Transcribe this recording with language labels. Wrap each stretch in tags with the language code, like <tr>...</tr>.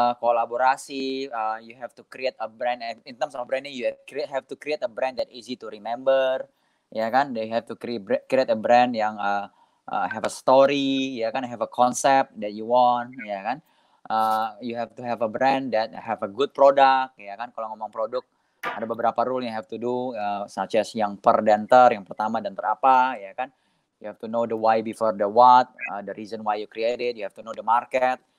<en>Kolaborasi, you have to create a brand. In terms of branding, you have to create a brand that easy to remember,</en> <id>ya kan?</id> <en>They have to create a brand</en> <id>yang</id> <en>have a story,</en> <id>ya kan?</id> <en>Have a concept that you want,</en> <id>ya kan?</id> <en>You have to have a brand that have a good product, ya kan?</en> <id>Kalau ngomong produk, ada beberapa rule yang</id> <en>have to do, such as</en> <id>yang per dan ter, yang pertama dan ter apa, ya kan?</id> <en>You have to know the why before the what, the reason why you created. You have to know the market.</en>